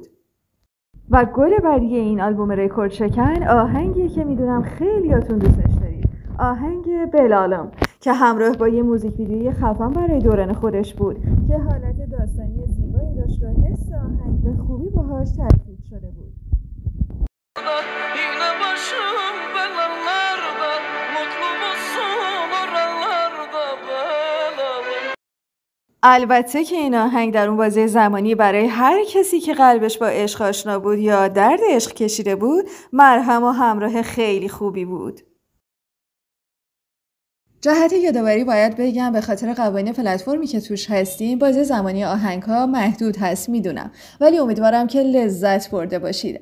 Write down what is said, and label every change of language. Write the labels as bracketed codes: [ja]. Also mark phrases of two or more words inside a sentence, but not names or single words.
[fa] و گل بعدی این آلبوم رکورد شکن آهنگی که میدونم خیلیاتون دوستش دارید، آهنگ بلالم که همراه با یه موزیک ویدیوی خفن برای دوران خودش بود که حالت داستانی زیبایی داشت و حس آهنگ به خوبی باهاش ترکیب شده بود. [tr] Yine başım belalarda, mutlu musun oralarda belalım. [fa] البته که این آهنگ در اون بازه زمانی برای هر کسی که قلبش با عشق آشنا بود یا درد عشق کشیده بود مرهم و همراه خیلی خوبی بود. جهت یادآوری باید بگم به خاطر قوانین پلتفرمی که توش هستیم بازه زمانی آهنگ‌ها محدود هست میدونم، ولی امیدوارم که لذت برده باشید.